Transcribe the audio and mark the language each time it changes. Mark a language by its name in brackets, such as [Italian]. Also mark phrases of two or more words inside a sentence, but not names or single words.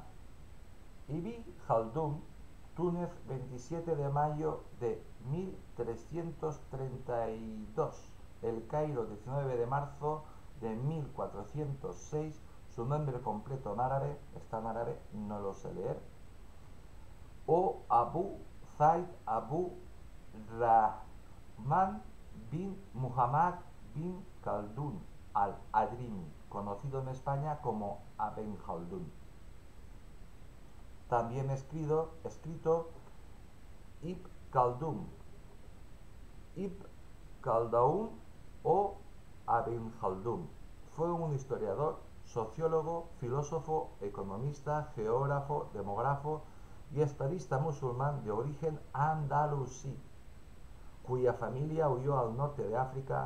[Spanish] Ibn Khaldun, Túnez, 27 de mayo de 1332. El Cairo, 19 de marzo de 1406. Su nombre completo en árabe, está en árabe, no lo sé leer. O Abu Zaid Abu Rahman bin Muhammad bin Khaldun al-Adrimi, conocido en España como Ibn Khaldun. También escrito Ibn Khaldun, Ibn Khaldun o Ibn Khaldun. Fue un historiador, sociólogo, filósofo, economista, geógrafo, demógrafo y estadista musulmán de origen andalusí, cuya familia huyó al norte de África.